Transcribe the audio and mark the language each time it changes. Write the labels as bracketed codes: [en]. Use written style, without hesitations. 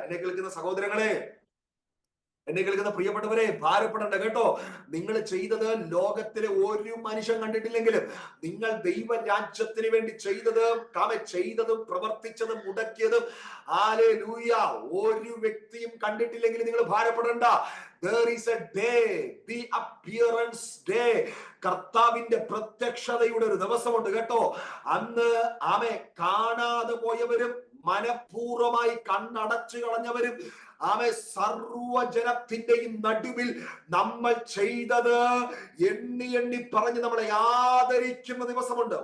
[ml] എന്നെ കേൾക്കുന്ന സഹോദരങ്ങളെ, എന്നെ കേൾക്കുന്ന പ്രിയപ്പെട്ടവരെ, ഭാരപ്പെടണ്ട കേട്ടോ. നിങ്ങൾ ചെയ്തത് ലോകത്തിലെ ഒരു മനുഷ്യൻ കണ്ടിട്ടില്ലെങ്കിലും നിങ്ങൾ ദൈവരാജ്യത്തിന് വേണ്ടി ചെയ്തതും പ്രവർത്തിച്ചതും മുടക്കിയതും ഹല്ലേലൂയ ഒരു വ്യക്തിയും കണ്ടിട്ടില്ലെങ്കിൽ നിങ്ങൾ ഭാരപ്പെടണ്ട. [en] There is a day, the appearance day. [ml] കർത്താവിന്റെ പ്രത്യക്ഷതയുടെ ഒരു ദിവസമുണ്ട് കേട്ടോ. അന്ന് ആമേ കാണാതെ പോയവരും മനഃപൂർവമായി കണ്ണടച്ചു കളഞ്ഞവരും ആമേ സർവ്വജനത്തിന്റെയും നടുവിൽ നമ്മൾ ചെയ്തത് എണ്ണി എണ്ണി പറഞ്ഞ് നമ്മളെ ആദരിക്കുന്ന ദിവസമുണ്ട്.